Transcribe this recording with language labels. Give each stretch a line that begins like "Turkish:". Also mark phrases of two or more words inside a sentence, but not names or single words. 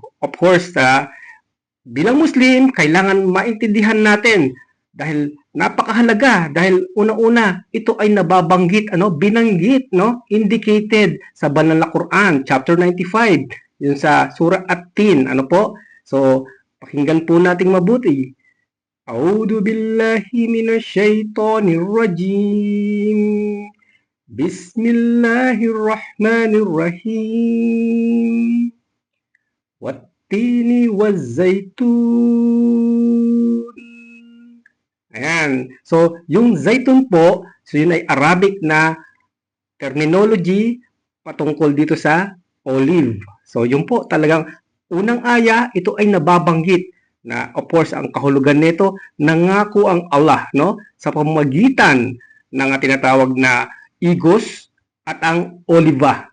English: Of course,
Filipino: bilang Muslim, kailangan maintindihan natin dahil napakahalaga dahil una-una ito ay nababanggit, binanggit, indicated sa banal na Quran chapter 95 yun sa surah At-Tin, ano po? So pakinggan po nating mabuti.
Arabic: أعوذ بالله من الشيطان الرجيم. بسم الله الرحمن الرحيم. والتين والزيتون.
Filipino: Ayan. So, yung zaitun po, so yun ay Arabic na terminology patungkol dito sa olive. So, yun po talagang unang aya, ito ay nababanggit na
English: of course
Filipino: ang kahulugan nito, nangako ang Allah, no, sa pamamagitan ng tinatawag na igos at ang oliva.